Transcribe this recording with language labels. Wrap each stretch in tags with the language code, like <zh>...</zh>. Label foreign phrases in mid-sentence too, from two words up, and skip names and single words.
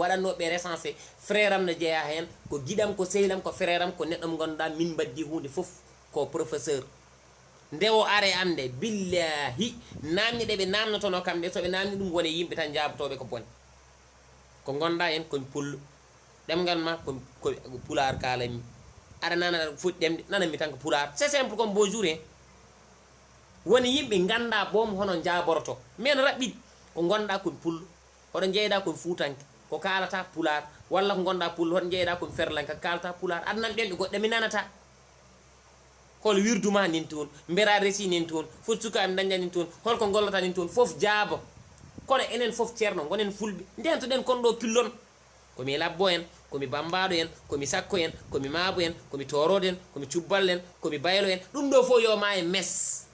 <ff>waɗannoɓe recensé frère am ne jeeya hen ko guiɗam ko sehlam ko frère am ko neɗɗo mo ganduɗa min mbaddi hunde foof ko professeur nde o are ande billahi namni ɗe ɓe namnotono kamɓe soɓe namni ɗum wone yimɓe tan jabotoɓe ko bone ko gonda en komi pullo ɗemgal ma ko pular kalami aɗa nana foti ɗemde nananmi tan ko pular</ff> <fr>c'est simple comme bonjour</fr> <ff>hen woni yimɓe ganda boom hono jaboroto min raɓɓiɗi ko gonɗa komi pullo hoɗo jeyɗa komi fuutanke ko kalata pular walla ko gonɗa pullo hoɗo jeyɗa komi ferlanke ko kalata pular adnan ɓenɓe goɗɗe mi nanata hol wirduma nin toon mbera resi nin toon foti sukaɓe daña nin toon holko gollata nin toon foof jaabo kono enen foof ceerno gonen fulɓe ndentoɗen kon ɗo pillon komi labbo en komi bambaɗo en komi sakko en komi maabo en komi torodo en komi cubbal en komi baylo en ɗum ɗo fof yo ma e mes</ff>